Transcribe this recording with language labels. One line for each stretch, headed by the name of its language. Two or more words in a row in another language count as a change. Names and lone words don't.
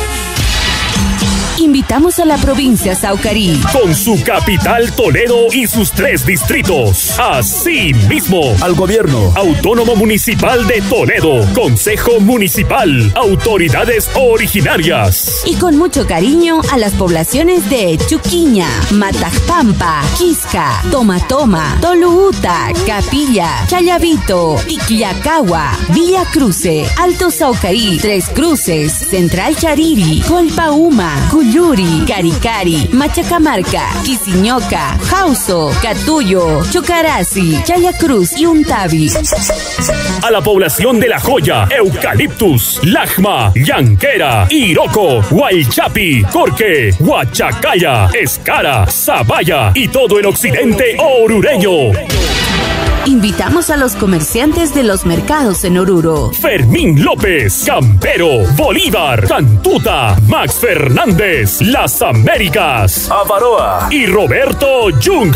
Spanish: Invitamos a la provincia Saucarí, con su capital Toledo y sus 3 distritos. Asimismo, al Gobierno Autónomo Municipal de Toledo, Consejo Municipal, autoridades originarias. Y con mucho cariño a las poblaciones de Chuquiña, Matajpampa, Quisca, Tomatoma, Toluuta, Capilla, Chayavito, Icllacagua, Villa Cruce, Alto Saucarí, Tres Cruces, Central Chariri, Colpauma, Cuyuri, Caricari, Machacamarca, Quisiñoca, Jauso, Catullo, Chocarasi, Chayacruz y Untavi. A la población de La Joya, Eucaliptus, Lajma, Llanquera, Iroco, Huaychapi, Corque, Huachacaya, Escara, Zabaya y todo el occidente orureño. Invitamos a los comerciantes de los mercados en Oruro: Fermín López, Campero, Bolívar, Cantuta, Max Fernández, Las Américas, Avaroa y Roberto Jung.